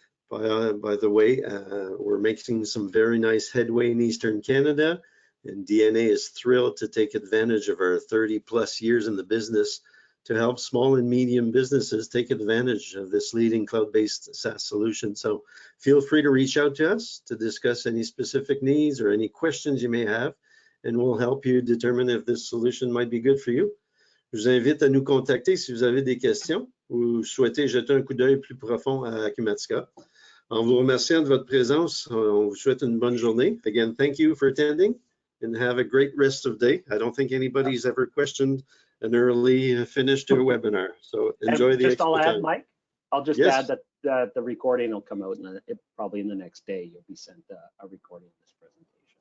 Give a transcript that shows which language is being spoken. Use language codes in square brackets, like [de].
[en] By the way, we're making some very nice headway in Eastern Canada, and DNA is thrilled to take advantage of our 30+ years in the business to help small and medium businesses take advantage of this leading cloud-based SaaS solution. So feel free to reach out to us to discuss any specific needs or any questions you may have, and we'll help you determine if this solution might be good for you. [fr] Je vous invite à nous contacter si vous avez des questions ou souhaitez jeter un coup d'œil plus profond à Acumatica. En vous remerciant de votre présence, on vous souhaite une bonne journée. [en] Again, thank you for attending, and have a great rest of day. I don't think anybody's ever questioned an early finish to a webinar, so enjoy the extra time. I'll add, Mike, I'll just add that the recording will come out probably in the next day. You'll be sent a recording of this presentation.